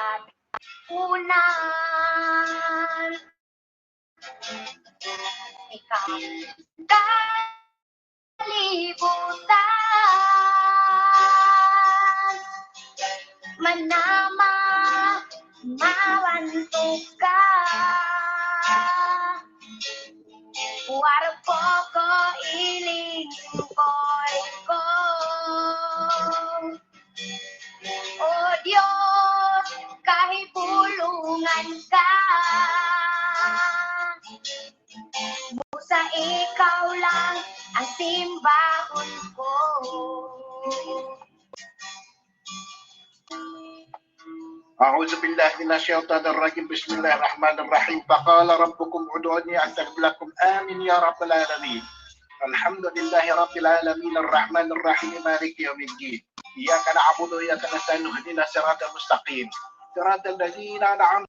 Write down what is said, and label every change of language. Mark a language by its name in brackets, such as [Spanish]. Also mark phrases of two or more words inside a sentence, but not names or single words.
[Cebuano] katunan, ikaw kalibutan, manama, mawantok ka, warpoko iling koy ko. O Diyos, kahipulungan ka, busa ikaw lang ang simbahon ko. [Arabic] أعوذ بالله من الشيطان الرجيم بسم الله الرحمن الرحيم فقال ربكم ادعوني أستجب لكم آمين يا رب العالمين الحمد لله رب العالمين الرحمن الرحيم مالك يوم الدين إياك نعبد وإياك نستعين اهدنا الصراط المستقيم صراط الذين أنعمت